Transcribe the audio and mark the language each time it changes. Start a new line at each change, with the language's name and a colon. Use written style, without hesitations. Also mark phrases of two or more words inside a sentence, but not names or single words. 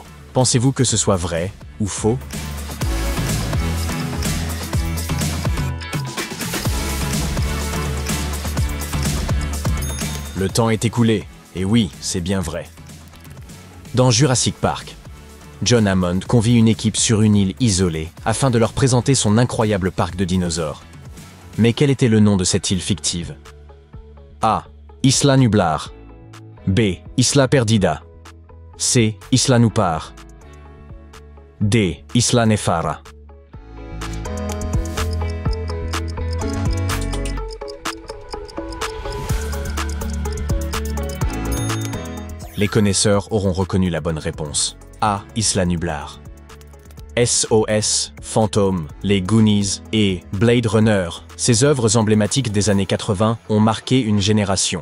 French: Pensez-vous que ce soit vrai ou faux? Le temps est écoulé, et oui, c'est bien vrai. Dans Jurassic Park, John Hammond convie une équipe sur une île isolée afin de leur présenter son incroyable parc de dinosaures. Mais quel était le nom de cette île fictive? A. Isla Nublar. B. Isla Perdida. C. Isla Nublar. D. Isla Nefara. Les connaisseurs auront reconnu la bonne réponse. A. Isla Nublar. SOS, Fantôme, Les Goonies et Blade Runner, ces œuvres emblématiques des années 80 ont marqué une génération.